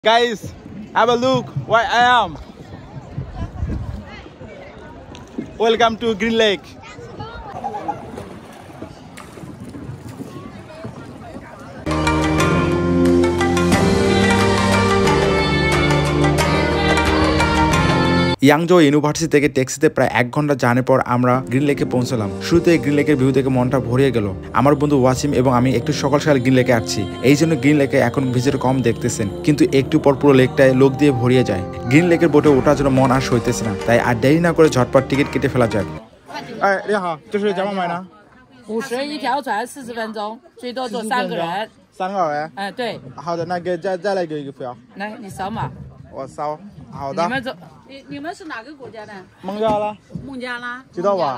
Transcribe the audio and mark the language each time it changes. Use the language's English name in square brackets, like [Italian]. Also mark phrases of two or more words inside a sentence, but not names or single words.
[English] Guys, have a look where I am. Welcome to Green Lake. [Bangla] ইয়াংজো ইউনিভার্সিটি থেকে ট্যাক্সিতে প্রায় 1 ঘন্টা জার্নির পর আমরা গ্রিন লেকে পৌঁছলাম। শুরুতে গ্রিন লেকের ভিউ থেকে মনটা ভরিয়ে গেল। আমার বন্ধু ওয়াসিম এবং আমি একটু সকাল সকাল গ্রিন লেকে আসছি, এই জন্য গ্রিন লেকে এখন ভিজিটর কম দেখতেছেন, কিন্তু একটু পর পুরো লেকটায় লোক দিয়ে ভরিয়ে যায়। গ্রিন লেকের বোটে ওঠার জন্য মন আর সইতেছে না, তাই আর দেরি না করে ঝটপট টিকিট কেটে ফেলা যাক। [Chinese] 你好，就是怎么买呢？50一条船，40分钟，最多坐3个人。 3个人？对。好的，那个再来给一个票。来，你扫码。我扫。好的。你们是哪个国家的？孟加拉。孟加拉。知道吧？